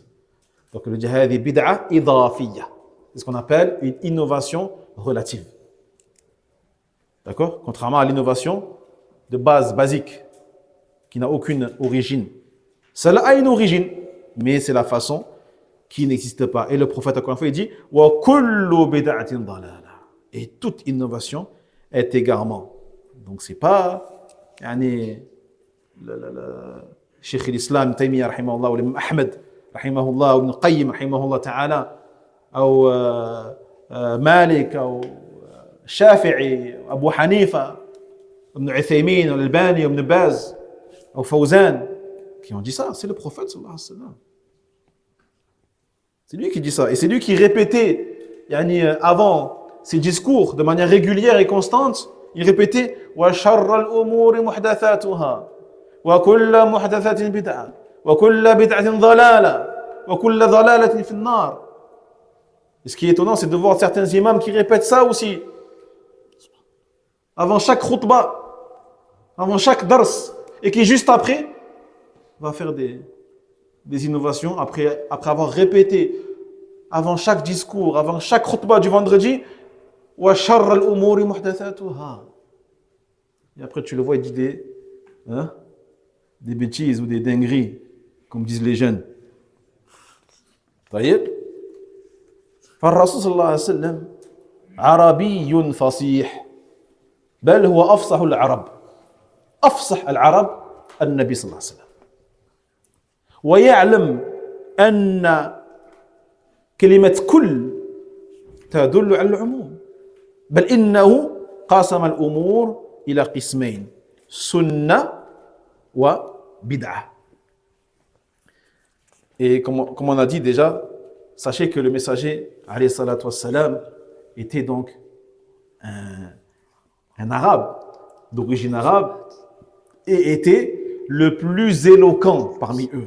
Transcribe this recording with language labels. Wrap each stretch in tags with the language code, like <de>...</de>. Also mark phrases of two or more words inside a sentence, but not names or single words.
<fr>Donc le jihad est</fr> <ar>بدعة إضافية.</ar> <fr>C'est ce qu'on appelle une innovation relative. D'accord? Contrairement à l'innovation de base, basique, qui n'a aucune origine. Cela a une origine, mais c'est la façon qui n'existe pas. Et le prophète, encore une fois, il dit</fr> <ar>وكل بدعة ضلالة.</ar> <fr>Et toute innovation est égarement. Donc c'est pas Cheikh l'Islam Taymiyyah rahimahullah ou l'imam Ahmed rahimahullah ou Ibn Qayyim</fr> <ar>رحمه الله تعالى</ar> <fr>ou Malik ou Shafi'i, Abu Hanifa, Ibn Uthaymin, Al-Albani, Ibn Baz, ou Fawzan, qui ont dit ça. C'est le prophète</fr> <ar>صلى الله عليه وسلم.</ar> <fr>C'est lui qui dit ça. Et c'est lui qui répétait, avant ses discours, de manière régulière et constante, il répétait</fr> <ar>وشر الأمور محدثاتها وكل محدثة بدعة وكل بدعة ضلالة وكل ضلالة في النار.</ar> <fr>Et ce qui est étonnant, c'est de voir certains imams qui répètent ça aussi. Avant chaque khutbah, avant chaque dars, et qui juste après va faire des innovations, après avoir répété avant chaque discours, avant chaque khutbah du vendredi,</fr> <ar>وشر الأمور محدثاتها.</ar> <fr>Et après tu le vois, il dit des bêtises ou des dingueries, comme disent les jeunes.</fr> <ar>طيب فالرسول صلى الله عليه وسلم عربي فصيح بل هو أفصح العرب أفصح العرب النبي صلى الله عليه وسلم ويعلم أن كلمة كل تدل على العموم بل إنه قسم الأمور إلى قسمين سنة وبدعة.</ar> <fr>Et comme on a dit déjà, sachez que le messager</fr> <ar>عليه الصلاة والسلام</ar> <fr>était donc un arabe, d'origine arabe, et était le plus éloquent parmi eux.</fr>